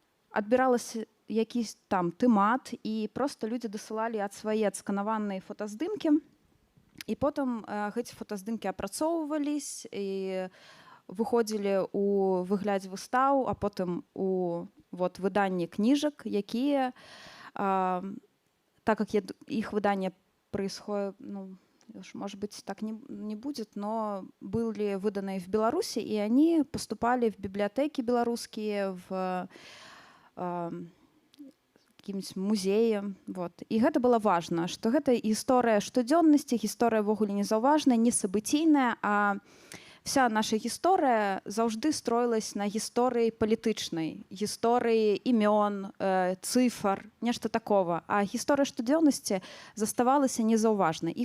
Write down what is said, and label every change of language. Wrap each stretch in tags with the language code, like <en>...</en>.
<be>Адбіралася якісь там тэмат, і проста людзі дасылалі ад свае адсканаваныя фотаздымкі, і потым гэты фотаздымкі апрацоўвались і выходзілі ў выглядзе выстаў, а потым у выданні кніжак, якія, так як іх выданне происходит,</be> <ru>уж, может быть, так не будет, но были выданы в Беларуси, и они поступали в библиотеки белорусские, в какім-нибудь музеі. Вот.</ru> <be>І гэта было важна, што гэта гісторыя штодзённасці, гісторыя ўвогуле не заўважная, не сабыційная, а вся наша гісторыя заўжды строілась на гісторыі палітычнай, гісторыі імён, цыфр, нешта такого. А гісторыя штодзённасці заставалася незаўважнай.</be>